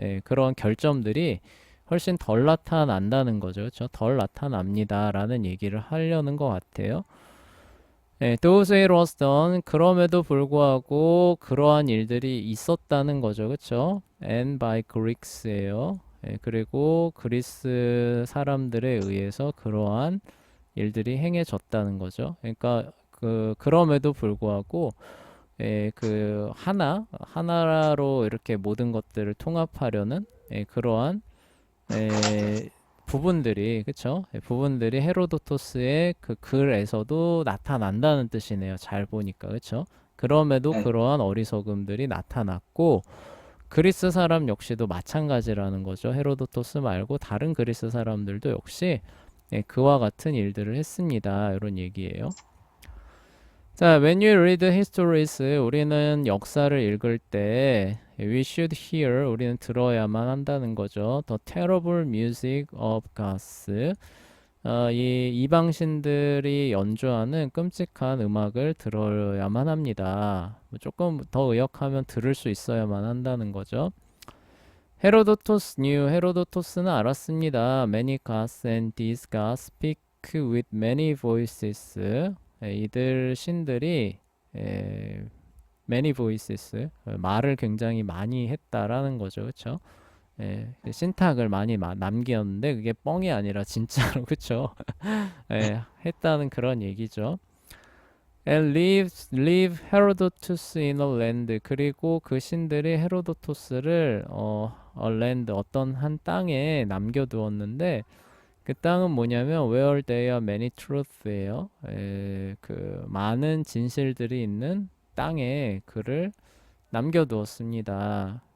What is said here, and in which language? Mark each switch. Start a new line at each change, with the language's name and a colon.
Korean: 그런 결점들이 훨씬 덜 나타난다는 거죠, 그렇죠? 덜 나타납니다라는 얘기를 하려는 것 같아요.
English: those it was done,
Korean: 그럼에도 불구하고 그러한 일들이 있었다는 거죠, 그렇죠?
English: and by Greeks예요.
Korean: 그리고 그리스 사람들에 의해서 그러한 일들이 행해졌다는 거죠. 그러니까 그럼에도 불구하고 그 하나로 이렇게 모든 것들을 통합하려는 그러한 부분들이 그쵸? 부분들이 헤로도토스의 그 글에서도 나타난다는 뜻이네요. 잘 보니까 그쵸? 그럼에도 네. 그러한 어리석음들이 나타났고 그리스 사람 역시도 마찬가지라는 거죠. 헤로도토스 말고 다른 그리스 사람들도 역시 그와 같은 일들을 했습니다. 이런 얘기예요. 자,
English: when you read histories,
Korean: 우리는 역사를 읽을 때
English: we should hear,
Korean: 우리는 들어야만 한다는 거죠.
English: The terrible music of gods.
Korean: 이 이방신들이 연주하는 끔찍한 음악을 들어야만 합니다. 조금 더 의역하면 들을 수 있어야만 한다는 거죠. 헤로도토스 knew, 헤로도토스는 알았습니다.
English: Many gods and these gods speak with many voices.
Korean: 이들 신들이
English: many voices,
Korean: 말을 굉장히 많이 했다라는 거죠, 그렇죠? 신탁을 많이 남겼는데 그게 뻥이 아니라 진짜로 그렇죠? 했다는 그런 얘기죠.
English: And leave Herodotus in a land.
Korean: 그리고 그 신들이 헤로도토스를
English: a land,
Korean: 어떤 한 땅에 남겨두었는데 그 땅은 뭐냐면
English: where there are many truth
Korean: 예요. 그 많은 진실들이 있는 땅에 그를 남겨두었습니다.